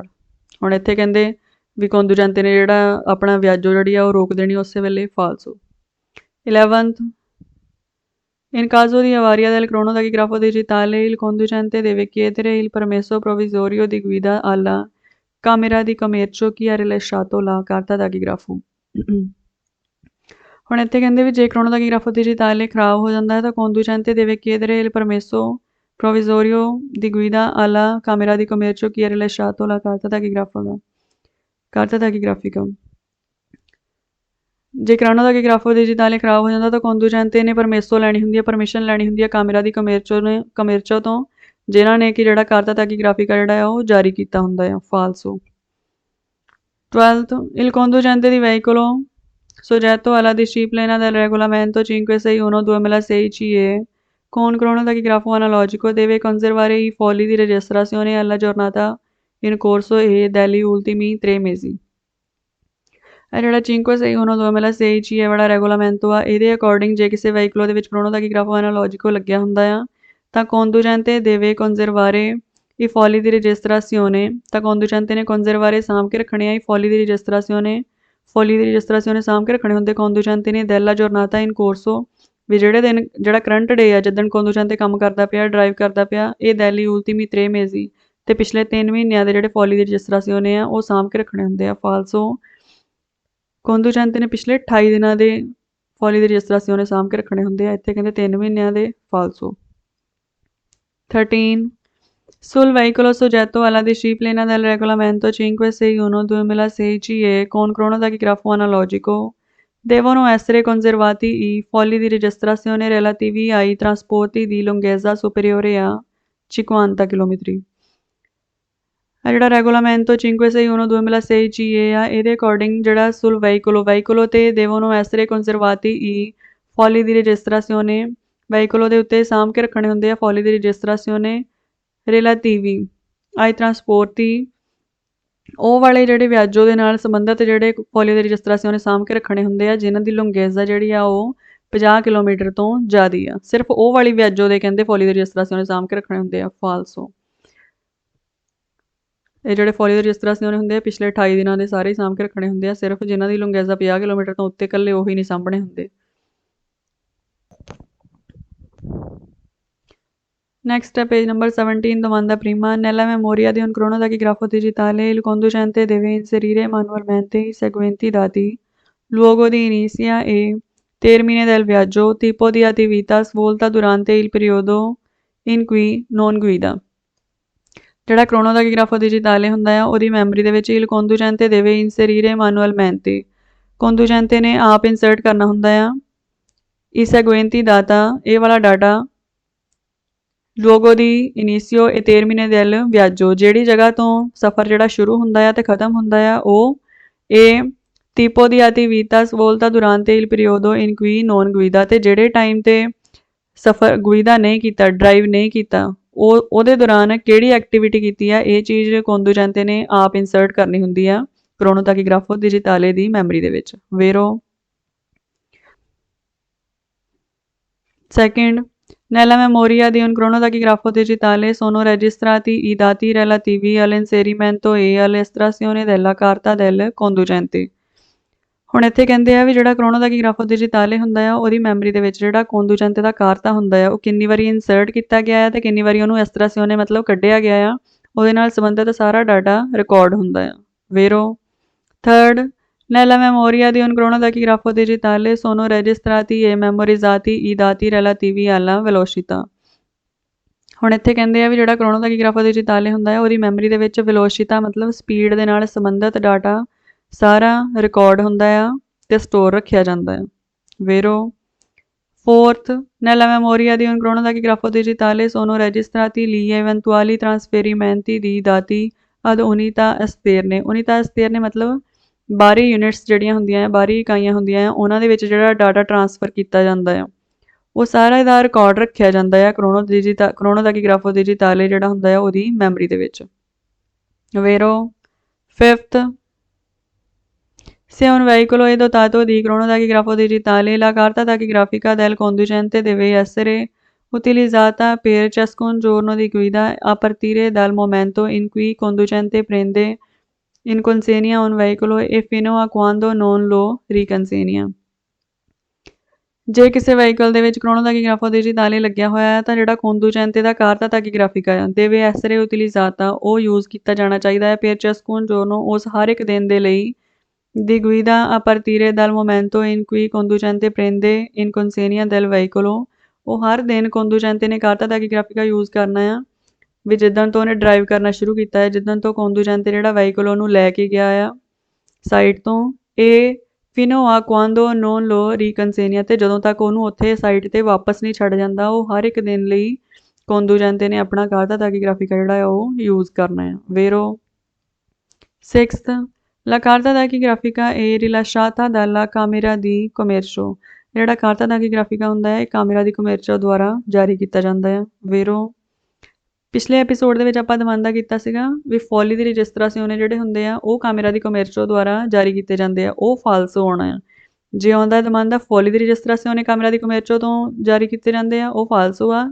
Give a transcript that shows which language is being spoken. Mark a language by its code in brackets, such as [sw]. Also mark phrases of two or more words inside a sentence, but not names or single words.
[pa] ਹੁਣ ਇੱਥੇ ਕਹਿੰਦੇ ਵੀ conducente ਨੇ ਜਿਹੜਾ ਆਪਣਾ ਵਿਆਜੋ ਜਿਹੜੀ ਆ ਉਹ ਰੋਕ ਦੇਣੀ ਉਸੇ ਵੇਲੇ। ਫਾਲਸੋ। [en] 11th, [it] in caso di avaria del cronotachigrafo digitale il conducente deve chiedere il permesso provvisorio di guida alla camera di commercio chi ha rilasciato la carta tachigrafo। [pa] ਹੁਣ ਇੱਥੇ ਕਹਿੰਦੇ ਵੀ ਜੇ [it] cronotachigrafo digitale [pa] ਖਰਾਬ ਹੋ ਜਾਂਦਾ ਹੈ ਤਾਂ [it] conducente deve chiedere il permesso provvisorio di guida alla camera di commercio chi ha rilasciato la carta tachigrafica। [pa] ਜੇ [it] cronotachigrafo digitale [pa] ਖਰਾਬ ਹੋ ਜਾਂਦਾ ਤਾਂ conducente ਨੇ ਪਰਮੇਸੋ ਲੈਣੀ ਹੁੰਦੀ ਹੈ, ਪਰਮਿਸ਼ਨ ਲੈਣੀ ਹੁੰਦੀ ਹੈ [it] camera di commercio [pa] ਤੋਂ, ਜਿਨ੍ਹਾਂ ਨੇ ਕਿ ਜਿਹੜਾ [it] carta tachigrafica [pa] ਜਿਹੜਾ ਆ ਉਹ ਜਾਰੀ ਕੀਤਾ ਹੁੰਦਾ ਆ। ਫਾਲਸੋ। [en] 12th, [it] il conducente di veicolo soggetto alla disciplina del regolamento 561/2006 CE con cronotachigrafo analogico deve conservare i fogli di registrazione alla giornata in corso e degli ultimi 3 mesi। [pa] ਇਹ ਜਿਹੜਾ 561/2006 CE ਵਾਲਾ ਰੈਗੂਲਾਮੈਂਟੋ ਆ, ਇਹਦੇ ਅਕੋਰਡਿੰਗ ਜੇ ਕਿਸੇ ਵਹੀਕਲ ਦੇ ਵਿੱਚ [it] cronotachigrafo analogico [pa] ਲੱਗਿਆ ਹੁੰਦਾ ਆ ਤਾਂ conducente [it] deve conservare i fogli di registrazione, [pa] ਤਾਂ conducente ਨੇ conservare ਸਾਂਭ ਕੇ ਰੱਖਣੇ ਆ [it] i fogli di registrazione [pa] ਸਾਂਭ ਕੇ ਰੱਖਣੇ ਹੁੰਦੇ conducente ਨੇ [it] della giornata in corso, [pa] ਵੀ ਜਿਹੜੇ ਦਿਨ ਜਿਹੜਾ ਕਰੰਟ ਡੇ ਆ ਜਿੱਦਣ conducente ਕੰਮ ਕਰਦਾ ਪਿਆ, ਡਰਾਈਵ ਕਰਦਾ ਪਿਆ, ਇਹ [it] degli ultimi 3 mesi, [pa] ਤੇ ਪਿਛਲੇ 3 ਮਹੀਨਿਆਂ ਦੇ ਜਿਹੜੇ [it] fogli di registrazione [pa] ਆ ਉਹ ਸਾਂਭ ਕੇ ਰੱਖਣੇ ਹੁੰਦੇ ਆ। ਫਾਲਸੋ conducente ਨੇ ਪਿਛਲੇ 28 ਦਿਨਾਂ ਦੇ [it] fogli di registrazione [pa] ਸਾਂਭ ਕੇ ਰੱਖਣੇ ਹੁੰਦੇ ਆ, ਇੱਥੇ ਕਹਿੰਦੇ 3 ਮਹੀਨਿਆਂ ਦੇ। ਫਾਲਸੋ। [en] 13, [it] sul veicolo soggetto alla disciplina del regolamento 561/2006 CE con cronotachigrafo analogico devono essere conservati i fogli di registrazione relativi ai trasporti di lunghezza superiore a 50 km। [pa] ਜਿਹੜਾ ਰੈਗੂਲਾਮੈਂਟੋ 561/2006 CE ਆ, ਇਹਦੇ ਅਕੋਰਡਿੰਗ ਜਿਹੜਾ [it] sul veicolo [pa] ਤੇ [it] devono essere conservati i fogli di registrazione [pa] ਵਹੀਕਲੋ ਦੇ ਉੱਤੇ ਸਾਂਭ ਕੇ ਰੱਖਣੇ ਹੁੰਦੇ ਆ [it] fogli di registrazione relativi ai trasporti. [pa] ਉਹ ਵਾਲੇ ਜਿਹੜੇ ਵਿਆਜੋ ਦੇ ਨਾਲ ਸੰਬੰਧਿਤ ਜਿਹੜੇ [it] fogli di registrazione [pa] ਸਾਂਭ ਕੇ ਰੱਖਣੇ ਹੁੰਦੇ ਆ ਜਿਨ੍ਹਾਂ ਦੀ ਲੰਗੇਜ਼ਾ ਜਿਹੜੀ ਆ ਉਹ 50 ਕਿਲੋਮੀਟਰ ਤੋਂ ਜ਼ਿਆਦਾ ਆ। ਸਿਰਫ ਉਹ ਵਾਲੀ ਵਿਆਜੋ ਦੇ ਕਹਿੰਦੇ [it] fogli di registrazione [pa] ਸਾਂਭ ਕੇ ਰੱਖਣੇ ਹੁੰਦੇ ਆ ਫਾਲਸੋ। ਇਹ ਜਿਹੜੇ [it] fogli di registrazione [pa] ਹੁੰਦੇ ਆ ਪਿਛਲੇ 28 ਦਿਨਾਂ ਦੇ ਸਾਰੇ ਹੀ ਸਾਂਭ ਕੇ ਰੱਖਣੇ ਹੁੰਦੇ ਆ। ਸਿਰਫ ਜਿਨ੍ਹਾਂ ਦੀ ਲੰਗੇਜ਼ਾ 50 ਕਿਲੋਮੀਟਰ ਤੋਂ ਉੱਤੇ ਇਕੱਲੇ ਉਹੀ ਨਹੀਂ ਸਾਂਭਣੇ ਹੁੰਦੇ। [en] Next è page number 17, [it] domanda prima. Nella memoria di un cronodachgrafo digitale il conducente deve inserire manualmente i seguenti dati: luogo di inizio e termine del viaggio, tipo di attività svolta durante il periodo in cui non guida। [pa] ਜਿਹੜਾ [it] cronotachigrafo digitale [pa] ਹੁੰਦਾ ਆ ਉਹਦੀ ਮੈਮਰੀ ਦੇ ਵਿੱਚ [it] il conducente deve inserire manualmente [pa] conducente ਨੇ ਆਪ ਇਨਸਰਟ ਕਰਨਾ ਹੁੰਦਾ ਆ i [it] seguenti data [pa] ਇਹ ਵਾਲਾ ਡਾਟਾ [it] luogo di inizio e termine del viaggio [pa] ਜਿਹੜੀ ਜਗ੍ਹਾ ਤੋਂ ਸਫ਼ਰ ਜਿਹੜਾ ਸ਼ੁਰੂ ਹੁੰਦਾ ਆ ਤੇ ਖਤਮ ਹੁੰਦਾ ਆ ਉਹ ਇਹ [it] tipo di attività svolta durante il periodo in cui non guida [pa] ਤੇ ਜਿਹੜੇ ਟਾਈਮ ਤੇ ਸਫ਼ਰ ਗੁਈਦਾ ਨਹੀਂ ਕੀਤਾ ਡਰਾਈਵ ਨਹੀਂ ਕੀਤਾ ਉਹਦੇ ਦੌਰਾਨ ਕਿਹੜੀ ਐਕਟੀਵਿਟੀ ਕੀਤੀ ਆ ਇਹ ਚੀਜ਼ ਕੋਂਦੂਜੈਂਤੇ ਨੇ ਆਪ ਇਨਸਰਟ ਕਰਨੀ ਹੁੰਦੀ ਆ [it] cronotachigrafo digitale [pa] ਦੀ ਮੈਮਰੀ ਦੇ ਵਿੱਚ। [it] vero second nella memoria di un cronodachgrafo digitale sono registrati i dati relativi all'inserimento e all'estrazione della carta del conducente। [pa] ਹੁਣ ਇੱਥੇ ਕਹਿੰਦੇ ਆ ਵੀ ਜਿਹੜਾ [it] cronotachigrafo digitale [pa] ਹੁੰਦਾ ਆ ਉਹਦੀ ਮੈਮਰੀ ਦੇ ਵਿੱਚ ਜਿਹੜਾ ਕੋਂਦੂਜੈਂਤੇ ਦਾ ਕਾਰਤਾ ਹੁੰਦਾ ਆ ਉਹ ਕਿੰਨੀ ਵਾਰੀ ਇਨਸਰਟ ਕੀਤਾ ਗਿਆ ਆ ਤੇ ਕਿੰਨੀ ਵਾਰੀ ਉਹਨੂੰ ਐਸਟਰਾਸੀਓਨੇ ਮਤਲਬ ਕੱਢਿਆ ਗਿਆ ਆ ਉਹਦੇ ਨਾਲ ਸੰਬੰਧਿਤ ਸਾਰਾ ਡਾਟਾ ਰਿਕਾਰਡ ਹੁੰਦਾ ਆ। [it] vero third nella memoria di un cronodachgrafo digitale sono registrati e memorizzati i dati relativi alla velocità। [pa] ਹੁਣ ਇੱਥੇ ਕਹਿੰਦੇ ਆ ਵੀ ਜਿਹੜਾ [it] cronotachigrafo digitale [pa] ਹੁੰਦਾ ਹੈ ਉਹਦੀ ਮੈਮਰੀ ਦੇ ਵਿੱਚ ਵੈਲੋਸਿਟੀ ਮਤਲਬ ਸਪੀਡ ਦੇ ਨਾਲ ਸੰਬੰਧਿਤ ਡਾਟਾ ਸਾਰਾ ਰਿਕਾਰਡ ਹੁੰਦਾ ਆ ਤੇ ਸਟੋਰ ਰੱਖਿਆ ਜਾਂਦਾ ਹੈ। [it] vero fourth nella memoria di un cronodachgrafo digitale sono registrati gli eventuali trasferimenti di dati ad unità esterne। unità esterne [pa] ਮਤਲਬ ਬਾਹਰੀ ਯੂਨਿਟਸ ਜਿਹੜੀਆਂ ਹੁੰਦੀਆਂ ਆ ਬਾਹਰੀ ਇਕਾਈਆਂ ਹੁੰਦੀਆਂ ਆ ਉਹਨਾਂ ਦੇ ਵਿੱਚ ਜਿਹੜਾ ਡਾਟਾ ਟਰਾਂਸਫਰ ਕੀਤਾ ਜਾਂਦਾ ਆ ਉਹ ਸਾਰਾ ਇਹਦਾ ਰਿਕਾਰਡ ਰੱਖਿਆ ਜਾਂਦਾ ਆ [it] cronotachigrafo digitale [pa] ਜਿਹੜਾ ਹੁੰਦਾ ਆ ਉਹਦੀ ਮੈਮਰੀ ਦੇ ਵਿੱਚ। [it] vero fifth se un veicolo è dotato di cronodachgrafo digitale la carta tachigrafica del conducente deve essere utilizzata per ciascun giorno di guida a partire dal momento in cui il conducente prende in consegna un veicolo e fino a quando non lo riconsegna। [pa] ਜੇ ਕਿਸੇ ਵਹੀਕਲ ਦੇ ਵਿੱਚ [it] cronotachigrafo digitale [pa] ਲੱਗਿਆ ਹੋਇਆ ਹੈ ਤਾਂ ਜਿਹੜਾ ਕੋਂਦੂਜੈਂਤੇ ਦਾ [it] carta tachigrafica [pa] ਆ [it] deve essere utilizzata [pa] ਉਹ ਯੂਜ਼ ਕੀਤਾ ਜਾਣਾ ਚਾਹੀਦਾ ਹੈ [it] per ciascun giorno [pa] ਉਸ ਹਰ ਇੱਕ ਦਿਨ ਦੇ ਲਈ [it] di guida a partire dal momento in cui il conducente prende in consegna del veicolo। [pa] ਉਹ ਹਰ ਦਿਨ ਕੋਂਦੂਜੈਂਤੇ ਨੇ [it] carta tachigrafica [pa] ਯੂਜ਼ ਕਰਨਾ ਆ ਵੀ ਜਿੱਦਣ ਤੋਂ ਉਹਨੇ ਡਰਾਈਵ ਕਰਨਾ ਸ਼ੁਰੂ ਕੀਤਾ ਹੈ ਜਿੱਦਣ ਤੋਂ ਕੋਂਦੂਜੈਂਤੇ ਜਿਹੜਾ ਵਹੀਕਲ ਉਹਨੂੰ ਲੈ ਕੇ ਗਿਆ ਆ ਸਾਈਟ ਤੋਂ ਇਹ [it] fino a quando non lo riconsegna [pa] ਤੇ ਜਦੋਂ ਤੱਕ ਉਹਨੂੰ ਉੱਥੇ ਸਾਈਟ ਤੇ ਵਾਪਸ ਨਹੀਂ ਛੱਡ ਜਾਂਦਾ ਉਹ ਹਰ ਇੱਕ ਦਿਨ ਲਈ ਕੋਂਦੂਜੈਂਤੇ ਨੇ ਆਪਣਾ [it] carta tachigrafica [pa] ਜਿਹੜਾ ਆ ਉਹ ਯੂਜ਼ ਕਰਨਾ ਆ। [it] vero sixth la carta tachigrafica è rilasciata dalla camera di commercio। [pa] ਜਿਹੜਾ [it] carta tachigrafica [pa] ਹੁੰਦਾ ਹੈ ਇਹ [it] camera di commercio [pa] ਦੁਆਰਾ ਜਾਰੀ ਕੀਤਾ ਜਾਂਦਾ ਹੈ। vero ਪਿਛਲੇ ਐਪੀਸੋਡ ਦੇ ਵਿੱਚ ਆਪਾਂ ਦਮਾਂਦਾ ਕੀਤਾ ਸੀਗਾ ਵੀ [it] fogli di registrazione [pa] ਜਿਹੜੇ ਹੁੰਦੇ ਆ ਉਹ [it] camera di commercio [pa] ਦੁਆਰਾ ਜਾਰੀ ਕੀਤੇ ਜਾਂਦੇ ਆ ਉਹ ਫਾਲਸੋ ਆਉਣਾ ਆ। ਜੇ ਆਉਂਦਾ ਦਮਾਂਦਾ [it] fogli di registrazione camera di commercio [pa] ਤੋਂ ਜਾਰੀ ਕੀਤੇ ਜਾਂਦੇ ਆ ਉਹ ਫਾਲਸੋ ਆ।